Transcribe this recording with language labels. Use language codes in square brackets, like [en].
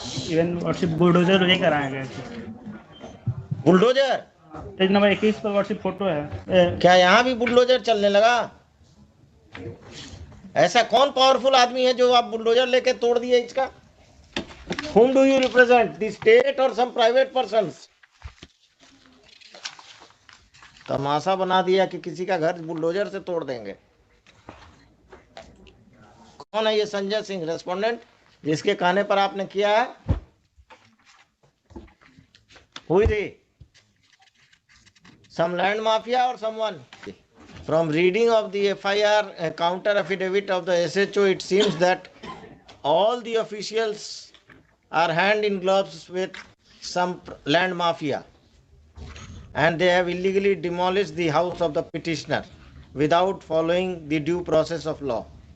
[hi] Even lordship bulldozer लेकर आए गए थे। बुलडोजर? पेज नंबर 21 पर लॉर्डशिप फोटो है। क्या यहाँ भी बुलडोजर चलने लगा? ऐसा कौन पावरफुल आदमी है जो आप बुलडोजर लेके तोड़ दिए इसका? [en] Whom do you represent? The state or some private persons? [hi] तमाशा बना दिया कि किसी का घर बुलडोजर से तोड़ देंगे। कौन है ये संजय सिंह रेस्पोंडेंट जिसके कहने पर आपने किया है? हुई थी [en] some land mafia or someone? From reading of the FIR counter affidavit of the SHO, it seems that all the officials are hand in gloves with some land mafia, and they have illegally demolished the house of the petitioner without following the due process of law.